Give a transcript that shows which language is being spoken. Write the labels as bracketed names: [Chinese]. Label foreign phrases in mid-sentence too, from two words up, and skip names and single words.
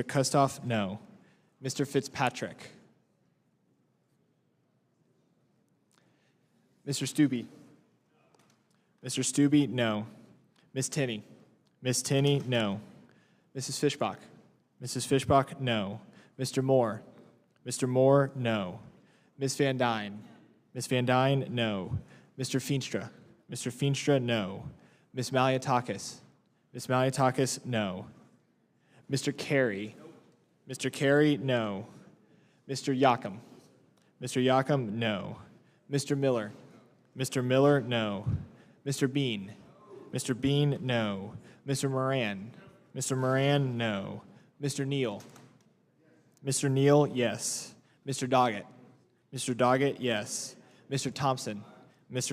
[English] Kustoff, no. Mr. Fitzpatrick. Mr. Stubbe. Mr. Stubbe, no. Ms. Tinney. Ms. Tinney, no. Mrs. Fishbach. Mrs. Fishbach, no. Mr. Moore. Mr. Moore, no. Ms. Van Dyne. Ms. Van Dyne, no. Mr. Feenstra. Mr. Feenstra, no. Ms. Maliatakis. Ms. Maliatakis, no. Mr. Carey. Mr. Carey, no. Mr. Yakum. Mr. Yakum, no. Mr. Miller. Mr. Miller, no. Mr. Bean. Mr. Bean, no. Mr. Moran. Mr. Moran, no. Mr. Neal. Mr. Neal, yes. Mr. Doggett. Mr. Doggett, yes. Mr. Thompson. Mr.